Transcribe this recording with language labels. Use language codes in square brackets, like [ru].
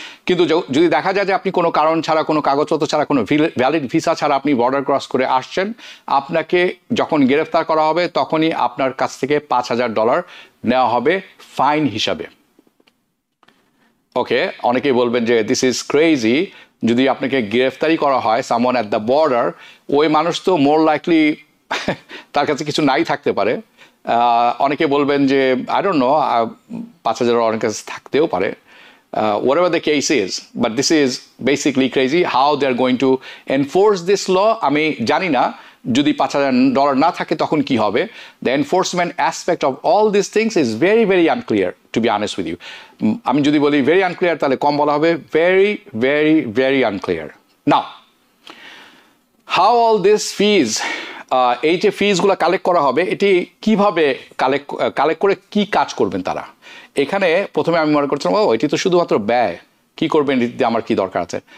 [bn] কিন্তু যদি দেখা যায় যে আপনি কোনো কারণ ছাড়া, কোনো কাগজপত্র ছাড়া, কোনো ভ্যালিড ভিসা ছাড়া আপনি বর্ডার ক্রস করে আসছেন, আপনাকে যখন গ্রেফতার করা হবে তখনই আপনার কাছ থেকে $5,000 নেওয়া হবে ফাইন হিসাবে। ওকে, অনেকেই বলবেন যে [en] this is crazy, [bn] যদি আপনাকে গ্রেফতারি করা হয় [en] someone at the border, [bn] ওই মানুষ তো [en] more likely [bn] তার কাছে কিছু নাই থাকতে পারে। অনেকে বলবেন যে আই ডোন্ট নো, $5,000 অনেক কাছে থাকতেও পারে, [en] whatever the case is, but this is basically crazy how they are going to enforce this law. [bn] আমি জানি না যদি $5,000 না থাকে তখন কি হবে। [en] The enforcement aspect of all these things is very very unclear, to be honest with you. [bn] আমি যদি বলি [en] very unclear [bn] তাহলে কম বলা হবে, [en] very very very unclear. Now how all these fees, [bn] এই যে ফিজগুলো কালেক্ট করা হবে, এটি কিভাবে কালেক্ট করে কি কাজ করবেন তারা? এখানে প্রথমে আমি মনে করছিলাম এটি তো শুধুমাত্র ব্যয়, কি করবেন এটি আমার কি দরকার আছে।